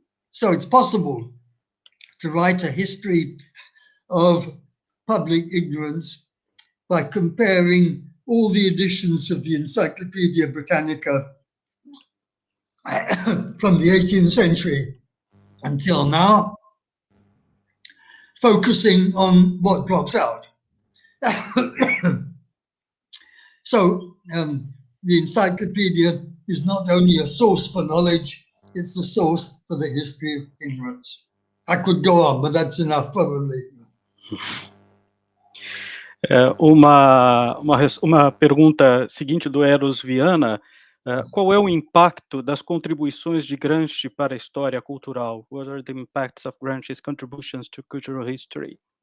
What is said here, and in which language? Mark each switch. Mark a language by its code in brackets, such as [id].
[en] So it's possible to write a history of public ignorance by comparing all the editions of the Encyclopedia Britannica from the 18th century until now, focusing on what drops out. So the encyclopedia is not only a source for knowledge, it's a source for the history of ignorance. I could go on, but that's enough probably. [pt] Uma pergunta seguinte do Eros Viana: qual é o impacto das contribuições de Gramsci para a história cultural? [en] What are the impacts of Gramsci's contributions to cultural history?